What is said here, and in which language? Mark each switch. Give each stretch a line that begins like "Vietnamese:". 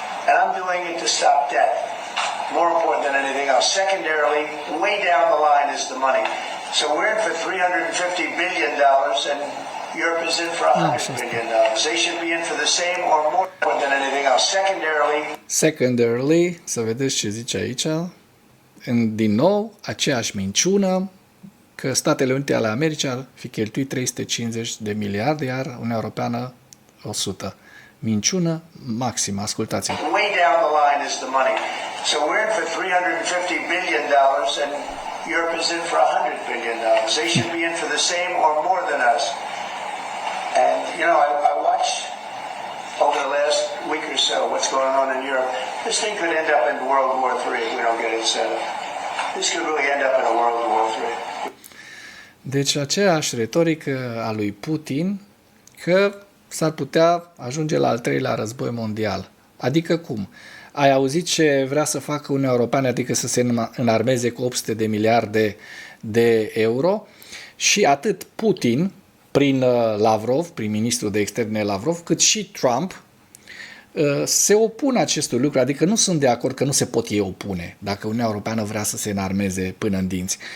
English: And I'm doing it to stop death, more important than anything else. Secondarily, way down the line is the money. So we're in for $350 billion, and Europe is in for $100 billion. They should be in for the same or more than anything else.
Romanian: Secondarily, să vedeți ce zice aici, din nou, aceeași minciună, că Statele Unite ale Americii ar fi cheltuit 350 de miliarde, iar Uniunea Europeană 100. Minciună maximă, ascultați-mă.
English: Way down the line is the money. So we're in for $350 billion, and Europe is in for $100 billion. They should be in for the same or more than us. And, you know, I watched over the last week or so what's going on in Europe. This thing could end up in World War III if we don't get it settled. This could really end up in a World War III.
Romanian: Deci aceeași retorică a lui Putin că s-ar putea ajunge la al treilea război mondial. Adică cum? Ai auzit ce vrea să facă Uniunea Europeană, adică să se înarmeze cu 800 de miliarde de euro și atât Putin, prin Lavrov, prin ministrul de externe Lavrov, cât și Trump se opun acestui lucru, adică nu sunt de acord că nu se pot ei opune dacă Uniunea Europeană vrea să se înarmeze până în dinți.